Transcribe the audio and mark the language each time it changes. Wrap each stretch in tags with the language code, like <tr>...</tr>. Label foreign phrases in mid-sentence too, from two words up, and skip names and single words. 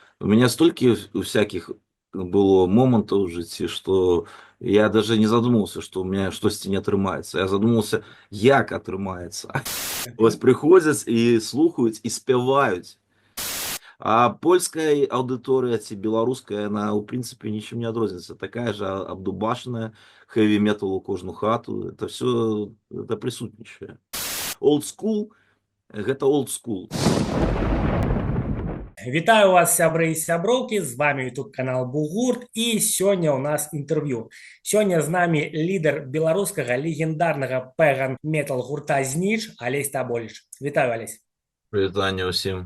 <ru>У меня столько всяких было моментов</ru> <uk>в житті,</uk> <ru>что я даже не задумывался, что у меня</ru> <be>штось не атрымаецца.</be> <ru>Я задумался,</ru> <be>як атрымаецца. Вось прыходзяць і слухаюць і спяваюць. А польская аўдыторыя ці беларуская, яна ў прынцыпе нічым не адрозніваецца. Такая же абдубашаная, хэві-метал у кожную хату.</be> <ru>Это все это прысутнічае.</ru> <en>Old school гэта old school.</en> <be>Вітаю вас, сябры і сяброўкі, з вами YouTube канал Бугурт, і сёння у нас інтэрв'ю. Сёння з намі лідар беларускага легендарнага пэган-метал гурта Зніч Алесь Таболіч. Вітаю, Алесь. Прывітанне ўсім.</be>